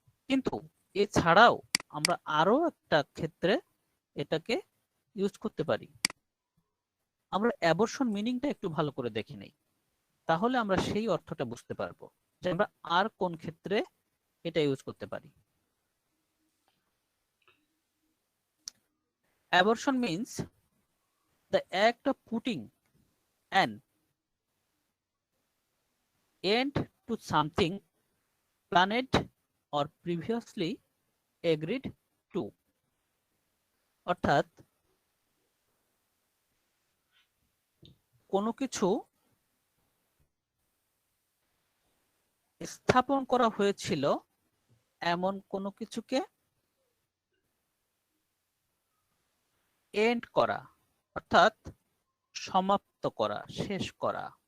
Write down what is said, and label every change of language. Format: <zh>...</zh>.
<bn>কিন্তু এছাড়াও আমরা আরো একটা ক্ষেত্রে এটাকে ইউজ করতে পারি। আমরা অ্যাবর্শন মিনিংটা একটু ভালো করে দেখে নেই, তাহলে আমরা সেই অর্থটা বুঝতে পারবো যে আমরা আর কোন ক্ষেত্রে এটা ইউজ করতে পারি।</bn> <en>Abortion means the act of putting an end to something planned or previously agreed to.</en> <bn>অর্থাৎ কোনো কিছু স্থাপন করা হয়েছিল এমন কোনো কিছুকে এন্ড করা, অর্থাৎ সমাপ্ত করা, শেষ করা।</bn>